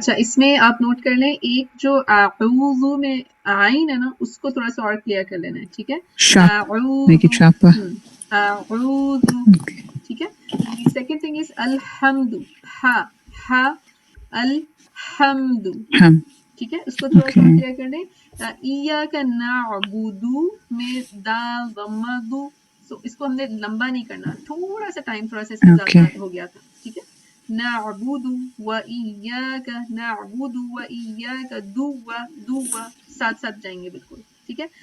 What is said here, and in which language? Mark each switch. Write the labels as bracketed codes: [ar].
[hi] अच्छा, इसमें आप नोट कर लें, एक जो आऊज़ु में आइन है ना, उसको थोड़ा सा और क्लियर कर लेना है. ठीक है? [en] Sharp. Make it sharper. [hi] आऊज़ु. [en] Okay. [hi] ठीक है? [en] The second thing is अल्हम्दु. [hi] हा अल्हम्दु. ठीक है? उसको थोड़ा सा क्लियर कर दें. इय्याका नअबुदु में दाल दम्मा दु. सो इसको हमने लंबा नहीं करना, थोड़ा सा टाइम थोड़ा सा इसमें ज्यादा हो गया था. ठीक है? नअबुदु व इय्याका नअबुदु व इय्याका दुवा साथ साथ जाएंगे बिल्कुल. ठीक है?